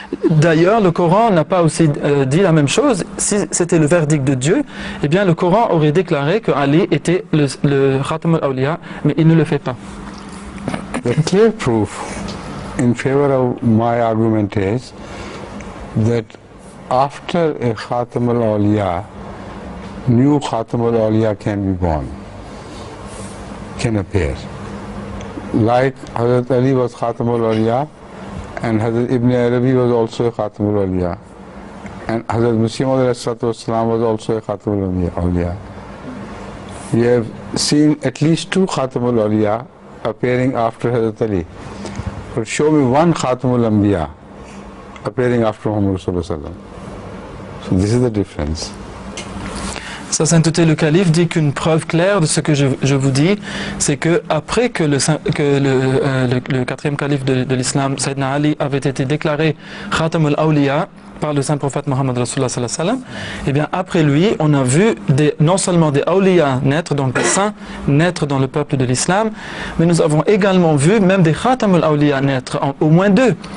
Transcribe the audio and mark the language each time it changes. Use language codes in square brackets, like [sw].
[fr] D'ailleurs, le Coran n'a pas aussi dit la même chose. Si c'était le verdict de Dieu, eh bien le Coran aurait déclaré que Ali était le Khatam al-Awliya, mais il ne le fait pas. [en] The clear proof in favor of my argument is that after a Khatam al-Awliya, new Khatam al-Awliya can be born, can appear. Like Hazrat Ali was Khatam al-Awliya, and Hazrat Ibn Arabi was also a Khatam al-Awliya, and Hazrat Masih Maud was also a Khatam al-Awliya. We have seen at least two Khatam al-Awliya appearing after Hazrat Ali. But show me one Khatam al-Anbiya appearing after Muhammad [ar] sallallahu alayhi wa sallam. [en] So this is the difference. [fr] Sa sainteté le calife dit qu'une preuve claire de ce que je vous dis, c'est que après que le quatrième calife de l'islam, Sayyidina Ali, avait été déclaré Khatam al-Awliya par le saint prophète Mohammed Rasulullah [ar] sallallahu alayhi wa sallam, [fr] et bien après lui, on a vu non seulement des awliya naître, donc des saints naître dans le peuple de l'islam, mais nous avons également vu même des Khatam al-Awliya naître, au moins deux.